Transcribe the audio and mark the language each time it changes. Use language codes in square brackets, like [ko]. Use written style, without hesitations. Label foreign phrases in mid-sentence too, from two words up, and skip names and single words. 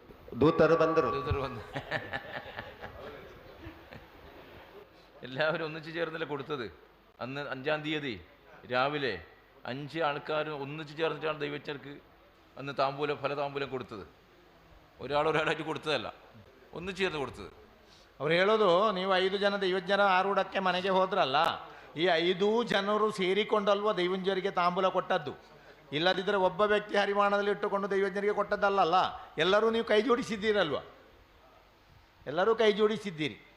[kn] ದೂತರು ಬಂದರು. [ml] എല്ലാവരും ഒന്നിച്ചു ചേർന്നല്ലേ കൊടുത്തത്. അന്ന് 5-ാം തീയതി രാവിലെ 5 ആൾക്കാർ ഒന്നിച്ചു ചേർന്നിട്ടാണ് ദൈവജ്ഞർക്ക് അന്ന് ഫല താമ്പൂലം കൊടുത്തത്. ഒരാളായിട്ട് കൊടുത്തതല്ല, ഒന്നിച്ചു ചേർന്ന് കൊടുത്തത്. [kn] ಅವ್ರು ಹೇಳೋದು, ನೀವು 5 ಜನ ದೈವಜ್ಞರ ಆರೂಢಕ್ಕೆ ಮನೆಗೆ ಹೋದ್ರಲ್ಲ, ಈ 5 ಜನರು ಸೇರಿಕೊಂಡಲ್ವ ದೈವಜ್ಞರಿಗೆ ತಾಂಬೂಲ ಕೊಟ್ಟದ್ದು. ಇಲ್ಲದಿದ್ದರೆ ಒಬ್ಬ ವ್ಯಕ್ತಿ ಹರಿವಾಣದಲ್ಲಿ ಇಟ್ಟುಕೊಂಡು ದೈವಜ್ಞರಿಗೆ ಕೊಟ್ಟದ್ದಲ್ಲ. ಎಲ್ಲರೂ ನೀವು ಕೈ ಜೋಡಿಸಿದ್ದೀರಲ್ವ, ಎಲ್ಲರೂ ಕೈ ಜೋಡಿಸಿದ್ದೀರಿ.